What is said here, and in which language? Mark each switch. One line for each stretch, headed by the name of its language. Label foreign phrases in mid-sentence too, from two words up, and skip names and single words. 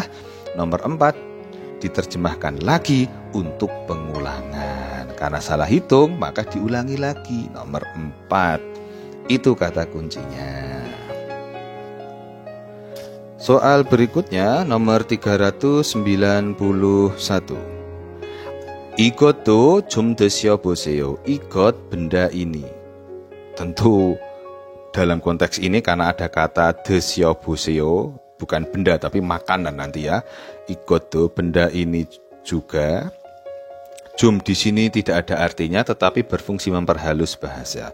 Indonesian: Nomor 4 diterjemahkan lagi untuk pengulangan. Karena salah hitung, maka diulangi lagi. Nomor 4. Itu kata kuncinya. Soal berikutnya nomor 391.
Korean: 이것도 좀 드셔보세요.
Indonesian: 이것 benda ini. Tentu dalam konteks ini karena ada kata 드셔보세요, bukan benda tapi makanan nanti ya. 이것도 benda ini juga. Jum di sini tidak ada artinya tetapi berfungsi memperhalus bahasa.